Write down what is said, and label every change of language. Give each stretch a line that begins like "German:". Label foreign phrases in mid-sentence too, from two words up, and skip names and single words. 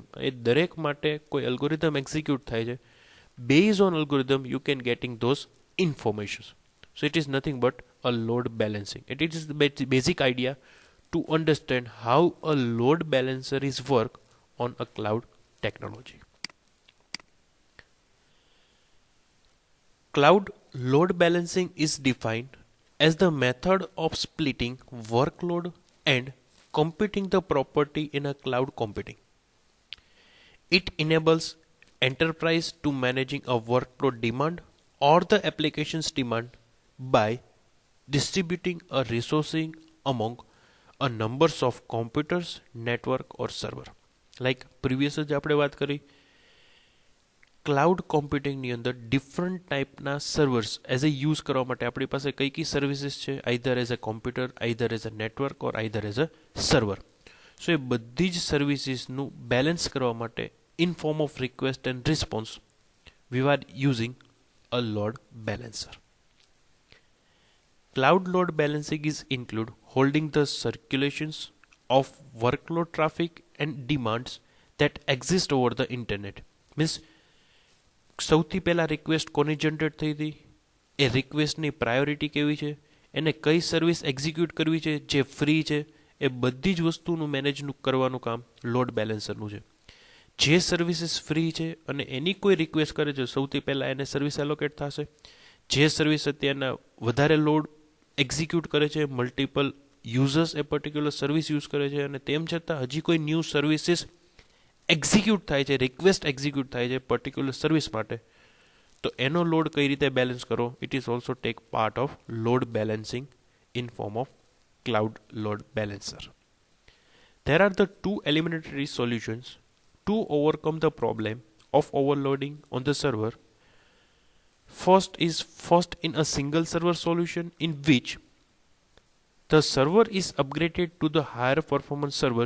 Gujarati: એ દરેક માટે કોઈ
English: algorithm execute
Gujarati: થાય છે.
English: based on algorithm you can getting those information. so it is nothing but a load balancing. it is the basic idea to understand how a load balancer is work on a cloud technology. Cloud load balancing is defined as the method of splitting workload and computing the property in a cloud computing. It enables enterprise to managing a workload demand or the application's demand by distributing a resourcing among a numbers of computers, network or server. Like previous
Gujarati: જ આપણે વાત કરી,
English: cloud computing
Gujarati: અંદર
English: different type servers as a use
Gujarati: કરવા માટે આપણી પાસે કઈ સર્વિસીસ છે,
English: either as a computer, either as a network or either as a server. સો
Gujarati: એ બધી જ સર્વિસીસનું બેલેન્સ કરવા માટે
English: in form of request and response we are using a load balancer. Cloud load balancing is include holding the circulations of workload traffic and demands that exist over the internet.
Gujarati: Means સૌથી પહેલા રિક્વેસ્ટ કોની જનરેટ થઈ હતી, એ રિક્વેસ્ટની પ્રાયોરિટી કેવી છે, એને કઈ સર્વિસ એક્ઝિક્યુટ કરવી છે જે ફ્રી છે, એ બધી જ વસ્તુનું મેનેજ કરવાનું કામ
English: load balancer
Gujarati: છે. જે સર્વિસીસ ફ્રી છે અને એની કોઈ રિક્વેસ્ટ કરે છે, સૌથી પહેલાં એને
English: service allocate
Gujarati: થશે. જે સર્વિસ અત્યારના વધારે
English: load execute
Gujarati: કરે છે,
English: multiple users
Gujarati: એ
English: particular service use
Gujarati: કરે છે અને તેમ છતાં હજી કોઈ
English: new services execute
Gujarati: થાય છે,
English: request execute
Gujarati: થાય છે
English: particular service
Gujarati: માટે, તો એનો લોડ કઈ રીતે બેલેન્સ કરો,
English: it is also take part of load balancing in form of cloud load balancer. There are the two elementary solutions to overcome the problem of overloading on the server. First in a single server solution in which the server is upgraded to the higher performance server.